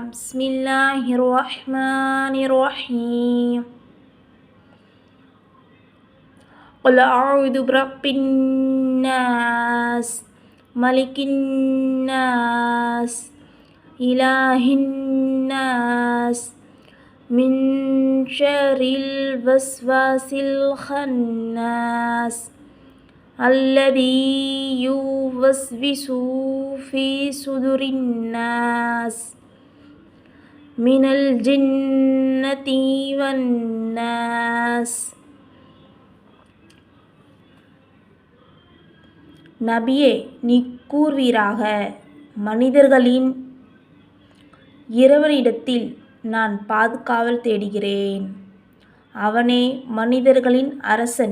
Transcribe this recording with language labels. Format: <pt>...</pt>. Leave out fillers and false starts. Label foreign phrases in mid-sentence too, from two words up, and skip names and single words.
<ar>بسم الله الرحمن الرحيم. قل أعوذ برب الناس ملك الناس إله الناس من شر الوسواس الخناس الذي يوسوس في صدور الناس من الجنة والناس.</ar> <ta>நபியே, நீ கூறுவீராக, மனிதர்களின் இறைவனிடத்தில் நான் பாதுகாவல் தேடுகிறேன். அவனே மனிதர்களின் அரசன்.</ta>